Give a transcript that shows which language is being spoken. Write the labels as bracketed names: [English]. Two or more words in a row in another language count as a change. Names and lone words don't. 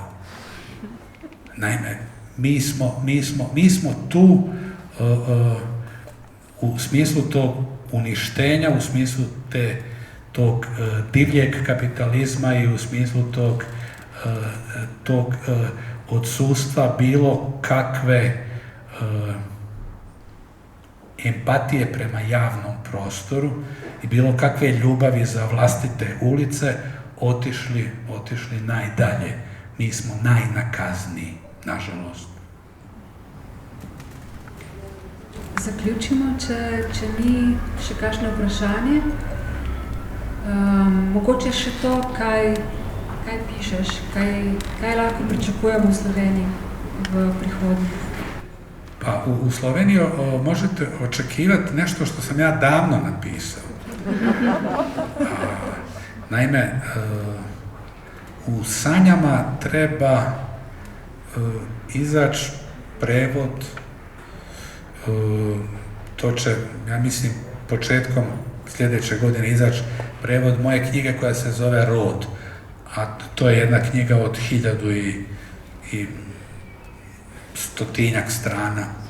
[Croatian] Naime, mi smo tu u smislu tog uništenja, u smislu tog divljeg kapitalizma i u smislu tog odsustva bilo kakve empatije prema javnom prostoru i bilo kakve ljubavi za vlastite ulice otišli najdalje. Mi smo najnakazniji, nažalost. [Slovenian] Zaključimo, če ni še kakšno vprašanje. Mogoče še to, kaj pišeš, kaj lahko pričakujemo v Sloveniji v prihodnje? [Croatian] Pa u Sloveniji možete očekivati nešto što sam ja davno napisao. Naime, u sanjama treba izaći prevod, to će, ja mislim, početkom sljedeće godine izaći prevod moje knjige koja se zove Rod, a to je jedna knjiga od 1000 i 100-tinjak strana,